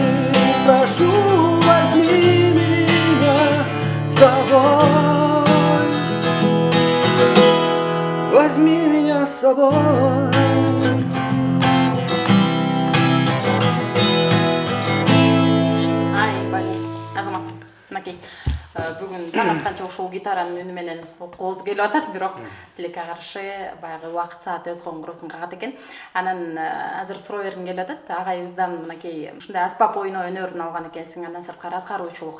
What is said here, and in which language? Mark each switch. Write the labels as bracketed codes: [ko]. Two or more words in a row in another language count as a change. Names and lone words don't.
[ru] Прошу, возьми меня с собой, возьми меня с собой. [ky] Ай бали, азаматсың. Мынакей. Бүгүн таң атканча ушул гитаранын үнү менен окугубуз келип атат, бирок тилекке каршы баягы убакыт саат өз коңгурусун кагат экен. Анан азыр суроо бергим келип атат. Агайыбыздан мынакей ушундай аспап ойноо өнөрүн алган экенсиң, андан сырткары аткаруучулук.